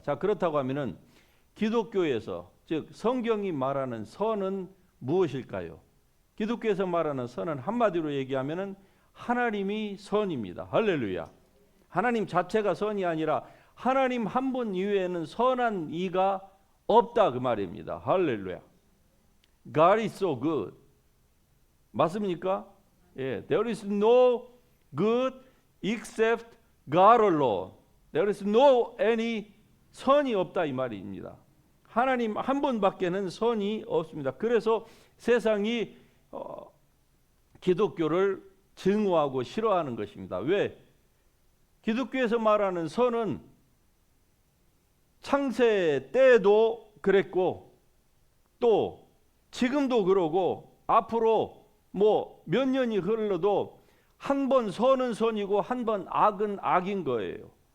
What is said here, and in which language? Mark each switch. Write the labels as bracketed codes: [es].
[ko] 자, 그렇다고 하면은 기독교에서, 즉 성경이 말하는 선은 무엇일까요? 기독교에서 말하는 선은 한마디로 얘기하면은 하나님이 선입니다. 할렐루야. 하나님 자체가 선이 아니라 하나님 한 분 이외에는 선한 이가 없다 그 말입니다. 할렐루야. [en] God is so good. [ko] 맞습니까? [en] 예, there is no good except God alone. There is no any [ko] 선이 없다 이 말입니다. 하나님 한 분밖에는 선이 없습니다. 그래서 세상이 기독교를 증오하고 싫어하는 것입니다. 왜? 기독교에서 말하는 선은 창세 때도 그랬고 또 지금도 그러고 앞으로 뭐 몇 년이 흘러도 한 번 선은 선이고 한 번 악은 악인 거예요.